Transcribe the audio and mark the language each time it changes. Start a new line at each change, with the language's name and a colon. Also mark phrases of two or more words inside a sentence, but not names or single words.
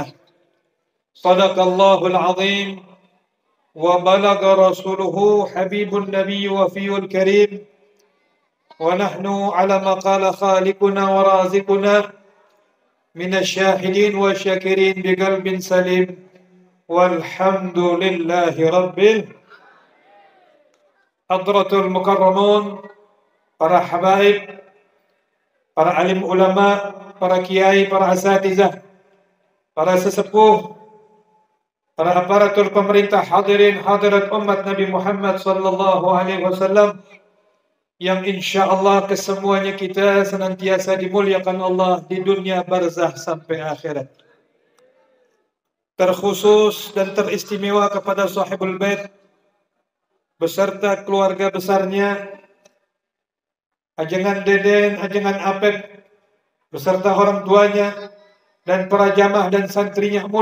Arabic: صدق الله العظيم وبلغ رسوله حبيب النبي وفي الكريم ونحن على ما قال خالقنا ورازقنا من الشاهدين والشاكرين بقلب سليم والحمد لله رب حضرة المكرمون.
Indonesian: Para habaib, para alim ulama, para kiai, para asatizah, para sesepuh, para aparatur pemerintah, hadirin hadirat umat Nabi Muhammad
Arabic: صلى الله عليه وسلم
Indonesian: yang insyaallah kesemuanya kita senantiasa dimuliakan Allah di dunia barzah sampai akhirat. Terkhusus dan teristimewa kepada sahibul bait beserta keluarga besarnya, ajengan Deden, ajengan Apep beserta orang tuanya dan para jamaah